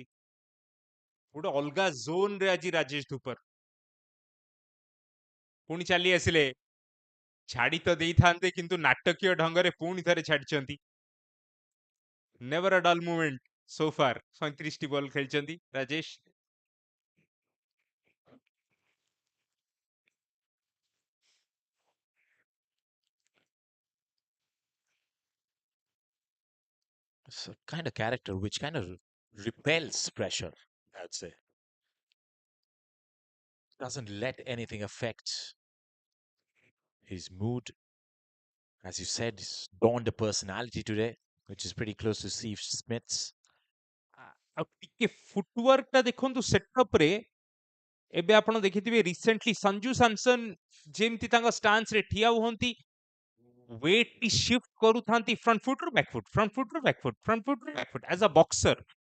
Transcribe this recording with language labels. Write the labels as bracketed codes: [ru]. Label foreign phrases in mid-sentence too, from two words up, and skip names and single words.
[or] ଗୋଟେ ଅଲଗା ଜୋନ ରେ ଆଜି ରାଜେଶ ଧୁପର ପୁଣି ଚାଲି ଆସିଲେ. ଛାଡ଼ି ତ ଦେଇଥାନ୍ତେ କିନ୍ତୁ ନାଟକୀୟ ଢଙ୍ଗରେ ପୁଣି ଥରେ ଛାଡ଼ିଛନ୍ତି. [en] never a dull movement so far. [or] 37ଟି ବଲ୍ ଖେଳିଛନ୍ତି ରାଜେଶ. [en] It's a kind of character which kind of repels pressure, I'd say. Doesn't let anything affect his mood. As you said, he's donned a personality today, which is pretty close to Steve Smith's. [or] ଆଉ ଟିକେ ଫୁଟୱାର୍କ ଟା ଦେଖନ୍ତୁ ସେଟଅପ ରେ. ଏବେ ଆପଣ ଦେଖିଥିବେ ରିସେଣ୍ଟଲି ସଞ୍ଜୁ ସାମସନ ଯେମିତି ତାଙ୍କ ଷ୍ଟାନ୍ସ ରେ ଠିଆ ହୁଅନ୍ତି ୱେଟ୍ ଟି ଶିଫ୍ଟ କରୁଥାନ୍ତି [en] front foot [or] ରୁ [en] back foot, front foot [or] ରୁ [en] back foot, front foot [or] ରୁ [en] back foot as a boxer.